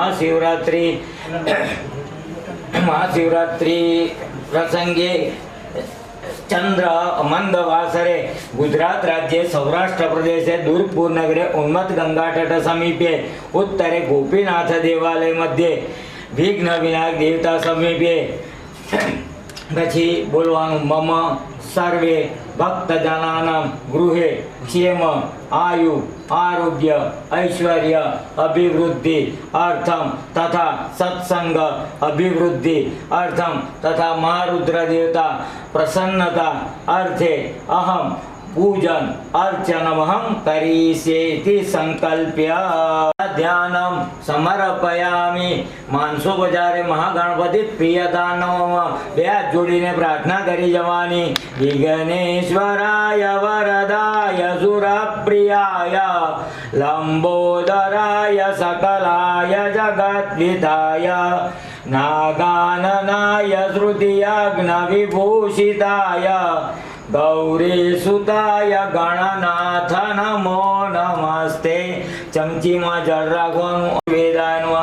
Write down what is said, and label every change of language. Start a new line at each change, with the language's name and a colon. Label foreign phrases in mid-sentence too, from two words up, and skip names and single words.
Sanskrit: महाशिवरात्रि प्रसंगे चंद्र मंदवासरे गुजरात राज्ये सौराष्ट्र प्रदेशे दुर्गपुर नगरे उन्मत्त गंगा तट समीपे उत्तरे गोपीनाथ देवालय मध्ये विघ्न विनायक देवता समीपे
Gujarati: પછી બોલવાનું
Sanskrit: મમ સર્વે ભક્તજનાનાં ગૃહે ક્ષેમ આયુ આરોગ્ય ઐશ્વર્ય અભિવૃદ્ધિ અર્થમ તથા સત્સંગ અભિવૃદ્ધિ અર્થમ તથા મહારુદ્ર દેવતા પ્રસન્નતા અર્થે અહમ पूजन अर्चनमहं करिष्येति संकल्प्य ध्यानं समर्पयामि। मानसोपचारे महागणपति प्रियदानम
Gujarati: બે હાથ જોડીને પ્રાર્થના કરી જવાની।
Sanskrit: વિઘ્નેશ્વરાય વરદાય સુરપ્રિયાય લંબોદરાય सकलाय जगद्विधाय नागाननाय श्रुतियज्ञविभूषिताय गौरीसुताय गणनाथ नमो नमस्ते।
Gujarati: ચમચી મેં જલ રાખવાનું।
Sanskrit: वेदाय नमः।